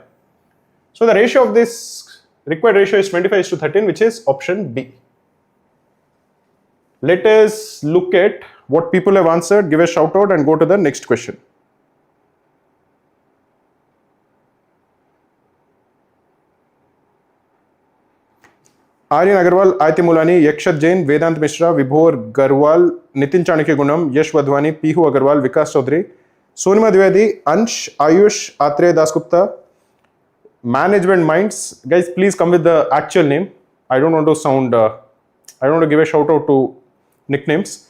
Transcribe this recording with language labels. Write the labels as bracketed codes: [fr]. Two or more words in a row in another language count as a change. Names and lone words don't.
[en] So the ratio of this required ratio is 25 is to 13, which is option B. Let us look at what people have answered, give a shout out and go to the next question. Aryan Agarwal, Aiti Mulani, Yakshat Jain, Vedant Mishra, Vibhor Garwal, Nitin Chanakya Gunam, Yash Wadhwani, Pihu Agarwal, Vikas Chaudhary, Sonima Dwivedi, Ansh, Ayush, Atre Dasgupta, Management Minds. Guys, please come with the actual name. I don't want to sound, I don't want to give a shout out to nicknames.